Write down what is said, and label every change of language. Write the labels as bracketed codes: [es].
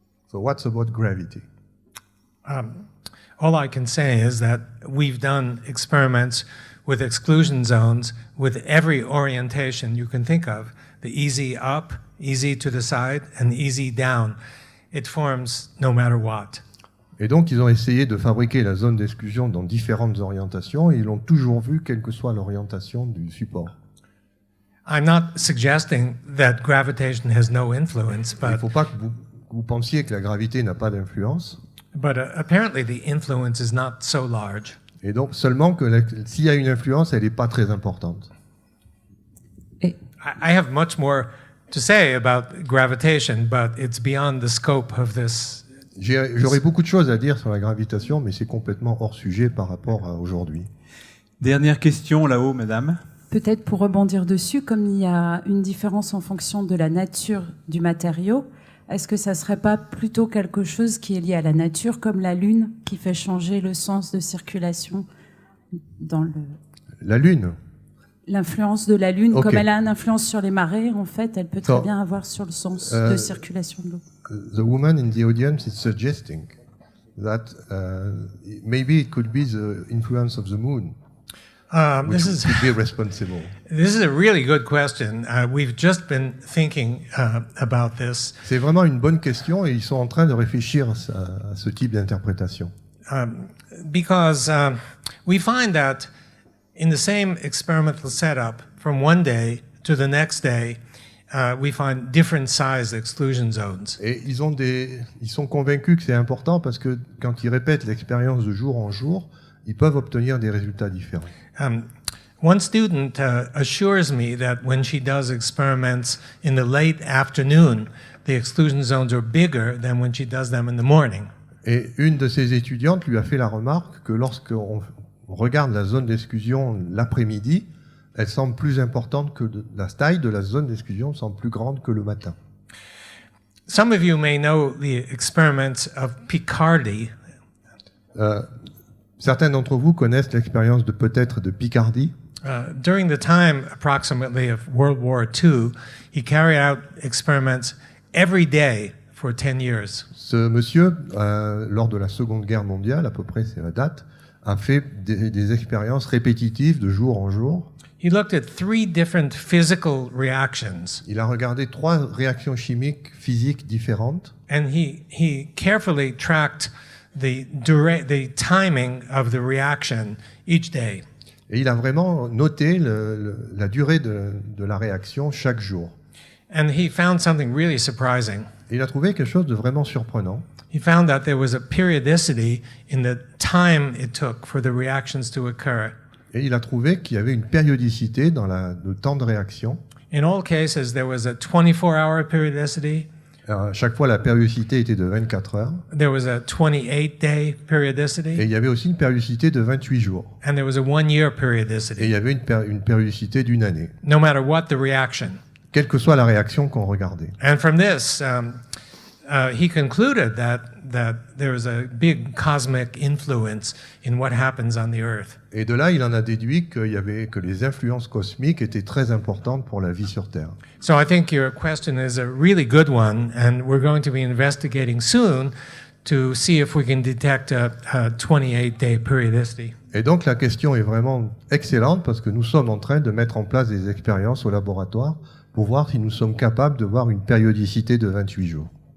[en] So what's about gravity? All I can say is that we've done experiments with exclusion zones with every orientation you can think of. The easy up, easy to the side, and easy down. It forms no matter what. [fr] Et donc, ils ont essayé de fabriquer la zone d'exclusion dans différentes orientations et ils l'ont toujours vu, quelle que soit l'orientation du support. [en] I'm not suggesting that gravitation has no influence, [fr] Il ne [en] but [fr] faut pas que vous pensiez que la gravité n'a pas d'influence. [en] Apparently the influence is not so large. [fr] Et donc, seulement que s'il y a une influence, elle n'est pas très importante. [en] I have much more to say about gravitation, but it's beyond the scope of this. [fr] J'aurais beaucoup de choses à dire sur la gravitation, mais c'est complètement hors sujet par rapport à aujourd'hui. Dernière question là-haut, madame. Peut-être pour rebondir dessus, comme il y a une différence en fonction de la nature du matériau, est-ce que ça ne serait pas plutôt quelque chose qui est lié à la nature, comme la Lune, qui fait changer le sens de circulation dans le... La Lune? L'influence de la Lune, [en] Okay. [fr] comme elle a une influence sur les marées, en fait, elle peut très bien avoir sur le sens de circulation de l'eau. [en] The woman in the audience is suggesting that maybe it could be the influence of the moon, which could be responsible. This is a really good question. We've just been thinking about this. [fr] C'est vraiment une bonne question et ils sont en train de réfléchir à ce type d'interprétation. [en] Because we find that in the same experimental setup, from one day to the next day, we find different size exclusion zones. [fr] Et ils sont convaincus que c'est important parce que quand ils répètent l'expérience de jour en jour, ils peuvent obtenir des résultats différents. [en] One student assures me that when she does experiments in the late afternoon, the exclusion zones are bigger than when she does them in the morning. [fr] Et une de ses étudiantes lui a fait la remarque que lorsqu'on regarde la zone d'exclusion l'après-midi, elle semble plus importante que la taille de la zone d'exclusion semble plus grande que le matin. [en] Some of you may know the experiments of Picardy. [fr] Certains d'entre vous connaissent l'expérience de peut-être de Picardie. [en] During the time, approximately, of World War II, he carried out experiments every day for 10 years. [fr] Ce monsieur, lors de la Seconde Guerre mondiale, à peu près c'est la date, a fait des expériences répétitives de jour en jour. [en] He looked at 3 different physical reactions. [fr] Il a regardé 3 réactions chimiques physiques différentes. [en] And he carefully tracked the timing of the reaction each day. [fr] Et il a vraiment noté la durée de la réaction chaque jour. [en] And he found something really surprising. [fr] Et il a trouvé quelque chose de vraiment surprenant. [en] He found that there was a periodicity in the time it took for the reactions to occur. [fr] Et il a trouvé qu'il y avait une périodicité dans le temps de réaction. [en] In all cases, there was a 24-hour periodicity. [fr] Chaque fois, la périodicité était de 24 heures. [en] There was a 28-day [fr] Et [en] periodicity. [fr] il y avait aussi une périodicité de 28 jours. [en] And there was a 1-year [fr] Et il [en] periodicity. [fr] y avait une périodicité d'une année, [en] No matter what the reaction. [fr] quelle que soit la réaction qu'on regardait. [en] And from this, he concluded that there was a big cosmic influence in what happens on the Earth. [fr] Et de là, il en a déduit que les influences cosmiques étaient très importantes pour la vie sur Terre. [en] So I think your question is a really good one, and we're going to be investigating soon to see if we can detect a 28-day periodicity. [fr] Et donc la question est vraiment excellente parce que nous sommes en train de mettre en place des expériences au laboratoire pour voir si nous sommes capables de voir une périodicité de 28 jours.